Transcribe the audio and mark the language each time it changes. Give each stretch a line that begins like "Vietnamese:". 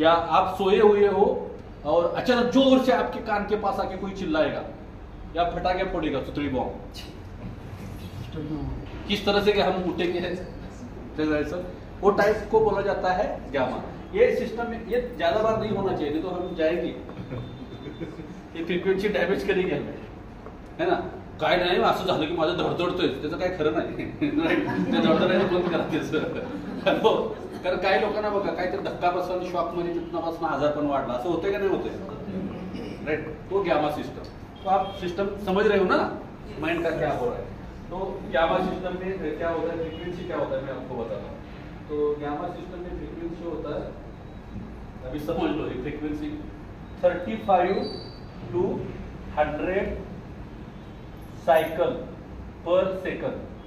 Hindi: या आप सोए हुए हो और अचानक जोर से आपके कान के पास आके कोई चिल्लाएगा या फटाके फोड़ेगा, सुतरी बॉम्ब, किस तरह से कि हम उठेंगे, सर वो टाइप को बोला जाता है ग्यामा। ये सिस्टम में ये ज्यादा बार नहीं होना चाहिए, नहीं तो हम जाएंगे, ये फ्रिक्वेन्सी डॅमेज करेंगे हमें, है ना।
Marathi: काय नाही असं झालं की माझं धडधडतोय, त्याचं काय खरं नाही, ते धडधडायचं बंद करायचं। कारण काही लोकांना बघा काहीतरी धक्का बसला आणि शॉक मध्ये चुटण्यापासून आजार पण वाढला, असं होतंय का नाही होतंय, राइट।
Hindi: तो ग्यामा सिस्टम, तो आप सिस्टम समझ रहे हो ना, माइंड का क्या हो रहा है। तो ग्यामा सिस्टम में क्या होता है, फ्रीक्वेंसी क्या होता है, मैं आपको बताता हूँ। तो ग्यामा सिस्टम में फ्रीक्वेंसी होता है, अभी समझ लो, ये फ्रीक्वेंसी 35 to 100 साइकिल पर सेकंड।